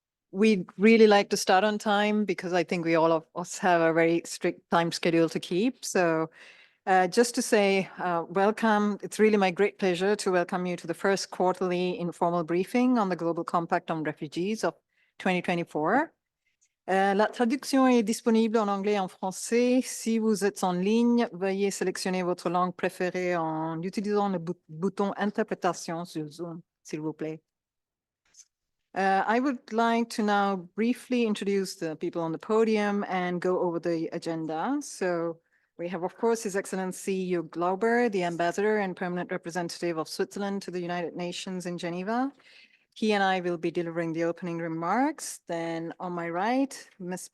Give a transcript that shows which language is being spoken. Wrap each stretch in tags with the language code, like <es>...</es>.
<en>We'd really like to start on time because I think we all of us have a very strict time schedule to keep. So just to say welcome, it's really my great pleasure to welcome you to the first quarterly informal briefing on the Global Compact on Refugees of 2024.</en> <fr>La traduction est disponible en anglais et en français. Si vous êtes en ligne, veuillez sélectionner votre langue préférée en utilisant le bouton interprétation sur Zoom, s'il vous plaît.</fr> <en>I would like to now briefly introduce the people on the podium and go over the agenda. So we have, of course, His Excellency Jörg Glauber, the Ambassador and Permanent Representative of Switzerland to the United Nations in Geneva. He and I will be delivering the opening remarks. Then on my right, Ms.</en>